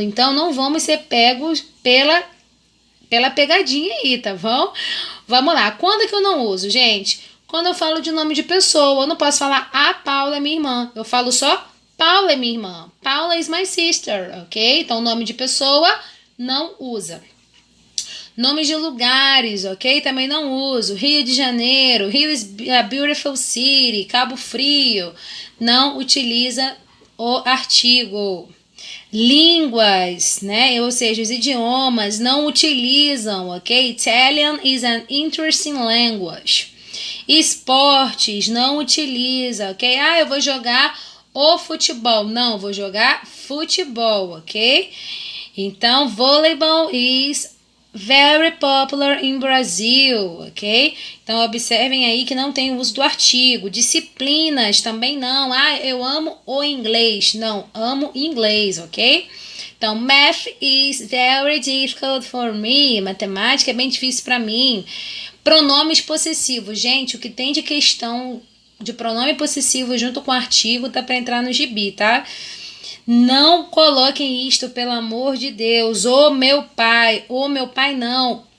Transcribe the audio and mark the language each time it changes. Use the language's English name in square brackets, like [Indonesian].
[Portuguese] Então não vamos ser pegos pela pegadinha aí, tá bom? Vamos lá. Quando é que eu não uso, gente? Quando eu falo de nome de pessoa, eu não posso falar a Paula é minha irmã. Eu falo só Paula é minha irmã. [English] Paula is my sister, [Portuguese] ok? Então, nome de pessoa não usa. Nomes de lugares, ok? Também não uso. [English] Rio de Janeiro, Rio is a beautiful city. [Portuguese] Cabo Frio, não utiliza o artigo. Línguas, né? Ou seja, os idiomas não utilizam, ok? [English] Italian is an interesting language. [Portuguese] Esportes não utiliza, ok? Eu vou jogar o futebol. Não, vou jogar futebol, ok? Então, [English] volleyball is very popular in Brazil, ok? [Portuguese] Então, observem aí que não tem o uso do artigo. Disciplinas também não. Eu amo o inglês. Não, amo inglês, ok? Então, [English] math is very difficult for me. [Portuguese] Matemática é bem difícil para mim. Pronomes possessivos. Gente, o que tem de questão de pronome possessivo junto com artigo tá para entrar no gibi, tá? Não coloquem isto, pelo amor de Deus. O meu pai não.